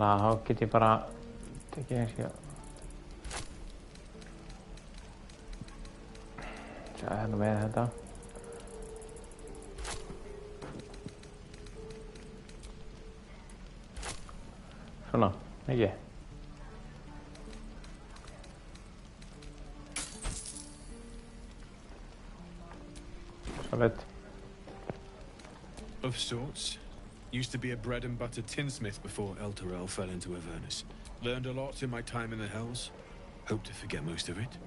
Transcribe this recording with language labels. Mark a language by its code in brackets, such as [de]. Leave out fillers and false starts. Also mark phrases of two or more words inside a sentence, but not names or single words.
[is] Þannig að þá get ég bara tekið kannski sjá hérna með þetta. Svona, ekki? [en] Solid. Of sorts. Used to be a bread and butter tinsmith before Elturel fell into Avernus. Learned a lot in my time in the Hells. Hope to forget most of it.